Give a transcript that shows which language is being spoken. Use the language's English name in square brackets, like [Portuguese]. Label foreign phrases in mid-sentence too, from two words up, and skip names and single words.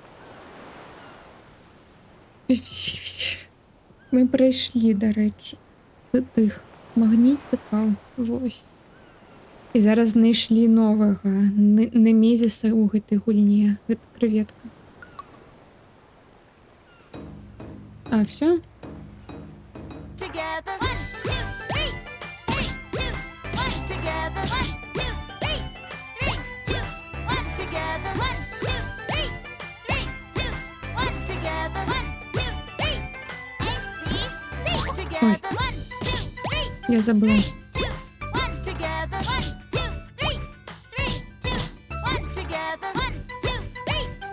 [Belarusian] Мы прайшлі, дарэчы, тых магнітыкаў. Вось. І зараз знайшлі новага немезіса ў гэтай гульне. Гэта крэветка. А, всё? [English] Together. 1, 2, 3. 3, 2, 1. Together. 1, 2, 3. 3, 2, 1. Together. 1, 2, 3. 3, 2, 1. Together. 1, 2, 3. A, B, C. Together. 1, 2, 3. [Belarusian] Я забыла. [English] 2, 1. Together. 1, 2, 3. 3, 2, 1. Together. 1, 2, 3.